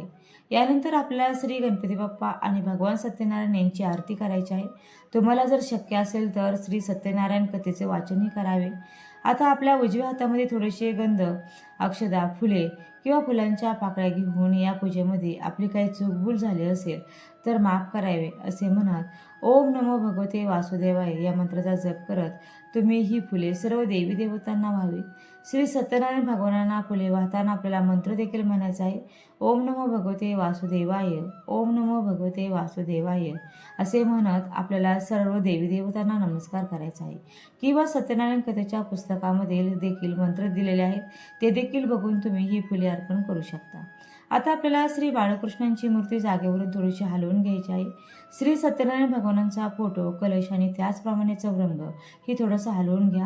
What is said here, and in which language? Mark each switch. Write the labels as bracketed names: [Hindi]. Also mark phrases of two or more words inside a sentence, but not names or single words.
[Marathi] यानंतर आपल्याला श्री गणपती बाप्पा आणि भगवान सत्यनारायण यांची आरती करायची आहे. तुम्हाला जर शक्य असेल तर श्री सत्यनारायण कथेचे वाचनही करावे. आता आपल्या उजव्या हातामध्ये थोडेसे गंध अक्षता, फुले किंवा फुलांच्या पाकळ्या घेऊन या पूजेमध्ये आपली काही चूकभूल झाली असेल तर माफ करावे असे म्हणत [Sanskrit] ओम नमो भगवते वासुदेवाय [Marathi] या मंत्राचा जप करत तुम्ही ही फुले सर्व देवी देवतांना व्हावी. श्री सत्यनारायण भगवानांना फुले वाहताना आपल्याला मंत्र देखील म्हणायचा आहे. [Sanskrit] ओम नमो भगवते वासुदेवाय, ओम नमो भगवते वासुदेवाय [Marathi] असे म्हणत आपल्याला सर्व देवी देवतांना नमस्कार करायचा आहे. किंवा सत्यनारायण कथेच्या पुस्तकामध्ये देखील मंत्र दिलेले आहेत, ते देखील बघून तुम्ही ही फुले अर्पण करू शकता. आता आपल्याला श्री बाळकृष्णांची मूर्ती जागेवरून थोडीशी हलवून घ्यायची आहे. श्री सत्यनारायण भगवानांचा फोटो, कलश आणि त्याचप्रमाणे चौरंग ही थोडंसं हलवून घ्या.